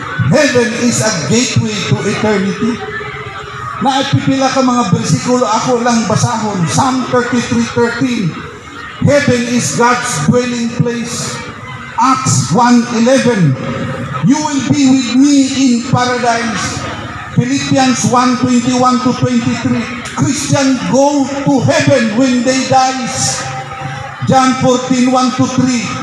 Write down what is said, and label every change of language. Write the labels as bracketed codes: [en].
[en] Heaven is a gateway to eternity. [ceb] Naipipila ka mga bersikulo, ako lang basahon. [en] Psalm 33:13. Heaven is God's dwelling place. Acts 1:11. You will be with me in paradise. Philippians 1:21-23. Christians go to heaven when they die. John 14:1-3.